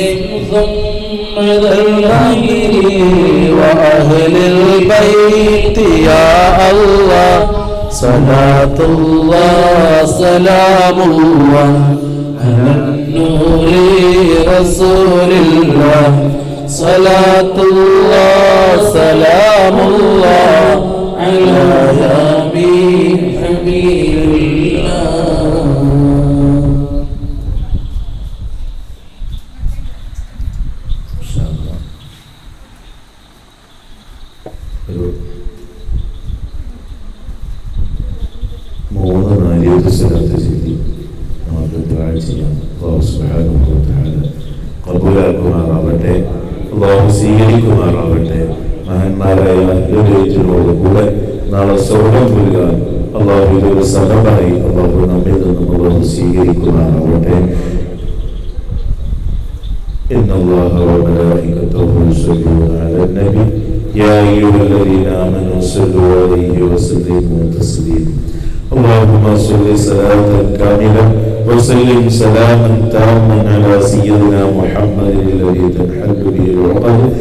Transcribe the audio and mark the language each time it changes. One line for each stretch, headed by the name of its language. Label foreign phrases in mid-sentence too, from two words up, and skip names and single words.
Arabic: وأهل البيت يا الله صلاة الله سلام الله على النور رسول الله صلاة الله سلام الله على حبيب الله.
Malayalam: മൂന്ന് നാലിയത്ത് സ്വലാത്ത് ചെയ്തി നമുക്ക് ദുആ ചെയ്യാം. അല്ലാഹു
Arabic: سبحانه وتعالى
Malayalam: ഖബൂലാക്കുമാറാവട്ടെ, അല്ലാഹു സ്വീകരിക്കുമാറാവട്ടെ. മഹാന്മാരായ അഹ്ലുബൈത്തിനോട് കൂടെ നാളെ സ്വർഗ്ഗം പുൽകാൻ അല്ലാഹു ഇതൊരു സബബായി അല്ലാഹു നമ്മിൽ നിന്നും അല്ലാഹു സ്വീകരിക്കുമാറാവട്ടെ.
Arabic: إن الله وملائكته يصلون على النبي يا أيها الذين آمنوا صلوا عليه وسلموا تسليما اللهم صل صلاة كاملة وسلم سلاما تاما على سيدنا محمد الذي تنحل به العقد